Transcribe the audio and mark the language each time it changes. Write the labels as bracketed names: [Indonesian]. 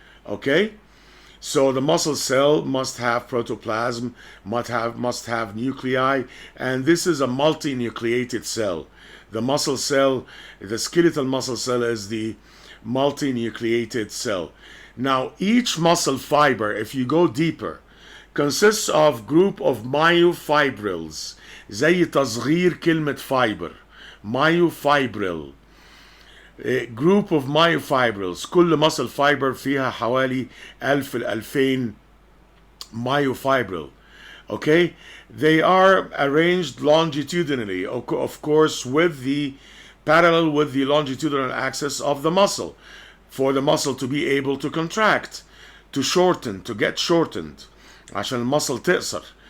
[English] Okay, so the muscle cell must have protoplasm, must have nuclei, and this is a multinucleated cell. The muscle cell, the skeletal muscle cell, is the multinucleated cell. Now, each muscle fiber, if you go deeper, consists of group of myofibrils. [Arabic] زي تصغير كلمة fiber. myofibril. [English] A group of myofibrils. [Arabic] كل [English] muscle fiber [Arabic] فيها حوالي 1000 ل 2000 [English] myofibril. Okay, they are arranged longitudinally, of course, parallel with the longitudinal axis of the muscle, for the muscle to be able to contract, to shorten, to get shortened, [Arabic] عشان المصل تقصر.